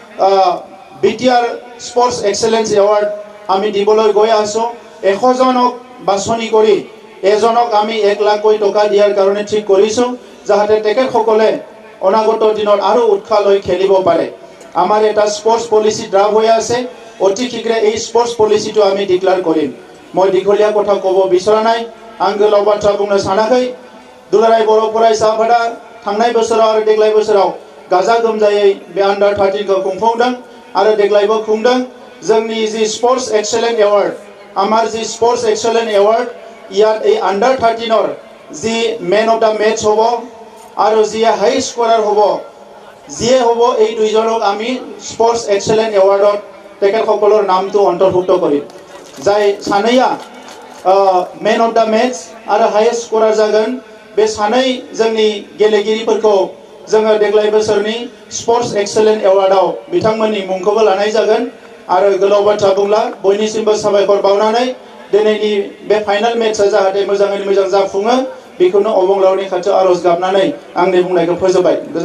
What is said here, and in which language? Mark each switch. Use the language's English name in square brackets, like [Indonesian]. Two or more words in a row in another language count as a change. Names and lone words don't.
[Assamese] বিটিআৰ [English] sports excellence award [Assamese] আমি দিবলৈ গৈ আছো 100 জনক বাছনি কৰি এজনক আমি 1 লাখ টকা দিয়াৰ কাৰণে ঠিক কৰিছো যাতে তেখেতসকলে অনাগত দিনত আৰু উৎসাহ লৈ খেলিব পাৰে আমাৰ এটা [English] sports policy draft [Assamese] হৈ আছে অতি শীঘ্ৰে এই [English] sports policy [Assamese] আমি ডিক্লেয়াৰ কৰিম মই দীঘলীয়া কথা ক'ব বিচৰা নাই [Bodo] आं गोलाव बाथ्रा बुंनो सानाखै दुलाराय बर' फरायसा आफादा थांनाय बोसोराव आरो देग्लाय बोसोराव गाजा गोमजायै बे [English] under 13 [Bodo] खौ खुंफुंदों आरो देग्लायबो खुंदों जोंनि [English] the sports excellent award [Bodo] आमार [English] the sports excellent award [Assamese] ইয়াত এই [English] under 13 [Bodo] र [English] the man of the match [Assamese] হবো আৰু যি হাই স্কোৰাৰ হবো যিয়ে হবো এই দুইজনক আমি স্পৰ্টছ এক্সেলেন্ট এৱাৰ্ডত তেখেতসকলৰ নামটো অন্তৰ্ভুক্ত কৰিম যাই [Bodo] সানैया [English] man of the match [Bodo] आरो [English] highest scorer [Bodo] जागोन बे सानै जोंनि गेलेगिरिफोरखौ जोङो देग्लाय बोसोरनि [English] sports excellent award [Bodo] बिथांमोननि मुंखौबो लानाय जागोन आरो गोलाव बाथ्रा बुंला बयनिसिमबो साबायखर बावनानै दिनैनि बे [English] final match [Bodo] जाहाथे मोजाङै मोजां जाफुङो बेखौनो अबंलावनि खाथियाव आरज गाबनानै आंनि बुंनायखौ फोजोबबाय।